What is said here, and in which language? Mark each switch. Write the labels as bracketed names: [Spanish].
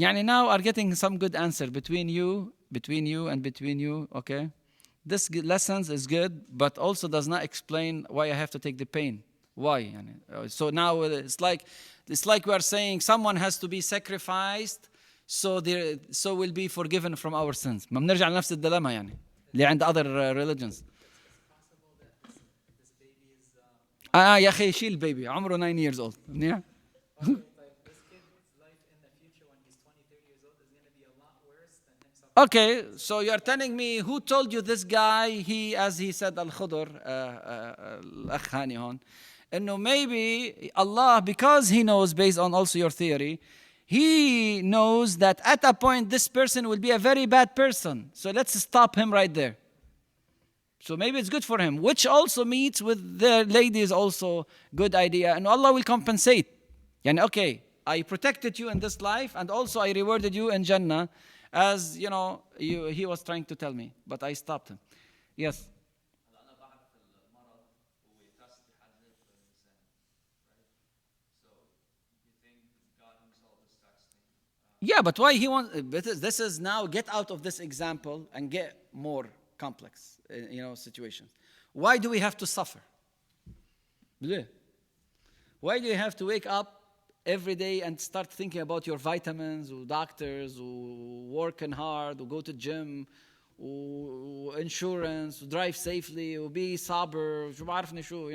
[English] يعني now are getting some good answer between you, okay? This lessons is good, but also does not explain why I have to take the pain. Why? يعني? So now it's like we are saying someone has to be sacrificed so will be forgiven from our sins. [Arabic] ما بنرجع لنفس الدلما يعني اللي عند [English] other religions. Possible that this baby is [Arabic] يا أخي شيل البيبي عمره 9 [English] years old. Yeah. like this kid's life in the future when he's 20, 30 years old is going to be a lot worse than him suffering. Okay, so you're telling me who told you this guy, as he said Al-Khudr, [Arabic] الأخ هاني هون, إنه [English] maybe Allah, because He knows based on also your theory, He knows that at a point this person will be a very bad person. So let's stop him right there. So maybe it's good for him, which also meets with the ladies also good idea. And Allah will compensate. Yani, okay, I protected you in this life and also I rewarded you in Jannah as, he was trying to tell me. But I stopped him. Yes. [Arabic] أنا بعرف المرض هو [English] test [Arabic] بحدد الإنسان, right? [English] So you think God Himself is testing? Yeah, but why he wants, this is now, get out of this example and get more complex, situations. Why do we have to suffer? Why do you have to wake up every day and start thinking about your vitamins, or doctors, or working hard, or go to gym, or insurance, or drive safely, or be sober, [Arabic] شو بعرفني شو, [English] Yeah.